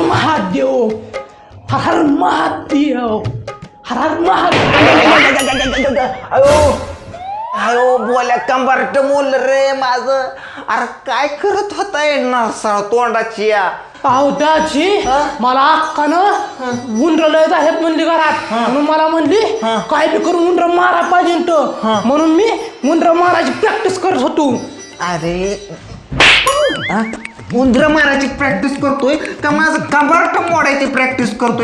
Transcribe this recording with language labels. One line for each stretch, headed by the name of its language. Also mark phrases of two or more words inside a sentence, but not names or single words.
Marathi: महादेव, हर हर महादेव, हर हर महादेव. अयो अयो बोल्या कंबरट मोल रे माझं. अरे काय करत होताय नरसाळ तोंडाची या. अहो दाजी, मला अक्कानं उंडर लय आहेत म्हणली घरात, म्हणून मला म्हणली काय बी करून उंडर मारा पाहिजे म्हणून मी उंडर मारायची प्रॅक्टिस करत होतो. अरे उंदर मारायची प्रॅक्टिस करतोय का माझं कंबरट मोडायची प्रॅक्टिस करतोय.